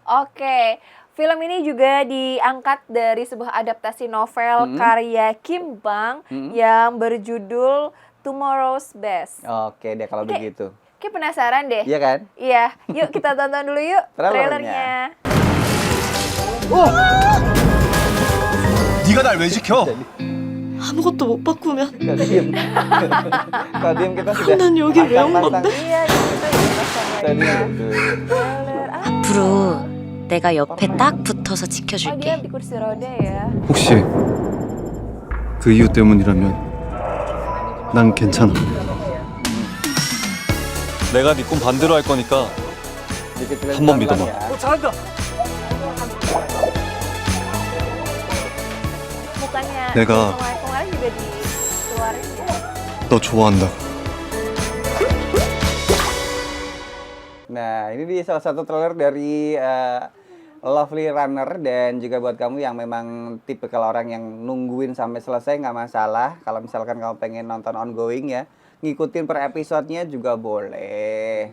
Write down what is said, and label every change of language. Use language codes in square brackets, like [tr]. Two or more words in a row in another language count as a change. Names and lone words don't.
[id] Oke. Film ini juga diangkat dari sebuah adaptasi novel karya Kim Bang yang berjudul Tomorrow's Best. Oke deh kalau begitu. Kayak penasaran deh. Iya kan? Iya. Yuk kita tonton dulu yuk trailernya. [ko] 네가 날 왜 지켜? 아무것도 못 바꾸면 [id] Kalau diem. Kalau diem kita sudah [ko] 난 여기 왜 온 건데? [id] Iya, kita [ko] 앞으로 내가 옆에 딱 붙어서 dia 지켜줄게. [id] di kursi roda ya. [ko] 혹시 그 이유 때문이라면 난 괜찮아. 내가 네 꿈 반대로 할 거니까 한번 믿어봐. [id] Bukannya 내가 kemarin juga dikeluarin ya. [ko] 너 좋아한다. [id] Nah, ini dia salah satu trailer dari Lovely Runner. Dan juga buat kamu yang memang tipikal orang yang nungguin sampai selesai, nggak masalah. Kalau misalkan kamu pengen nonton ongoing ya, ngikutin per episodenya juga boleh.